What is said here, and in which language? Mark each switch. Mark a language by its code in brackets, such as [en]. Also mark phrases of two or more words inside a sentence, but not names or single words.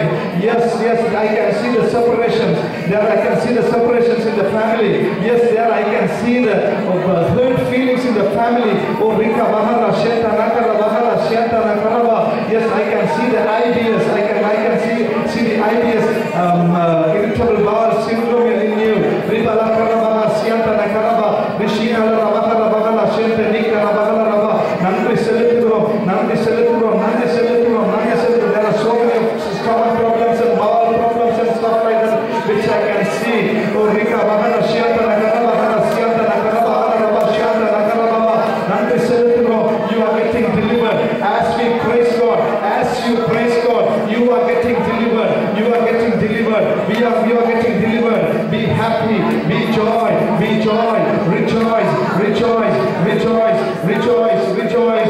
[en] Yes, yes, I can see the separations. There I can see the separations in the family. Yes, there I can see the hurt feelings in the family. Oh, Rika Bahara Sheta Nakara Bahara Sheta Nakaraba. Yes, I can see the ideas. I can see the ideas. Irritable bowel syndrome in you. Rika Nakara Bahara Sheta Nakaraba. Rishina Bahara Bahara Sheta Nikara Bahara Raba. Nandri Seleturo. There are so many stomach problems and bowel problems and stuff like that, which I can see. Oh, Rika Bahara Sheta Nakaraba Bahara Sheta Nakaraba Bahara Sheta Nakaraba. Nandri Seleturo. You are getting delivered. As we praise God, as you praise God, you are getting delivered. You are getting delivered. We are getting delivered. Be happy. Be joy. Be joy. Rejoice. Rejoice. Rejoice. Rejoice. Rejoice.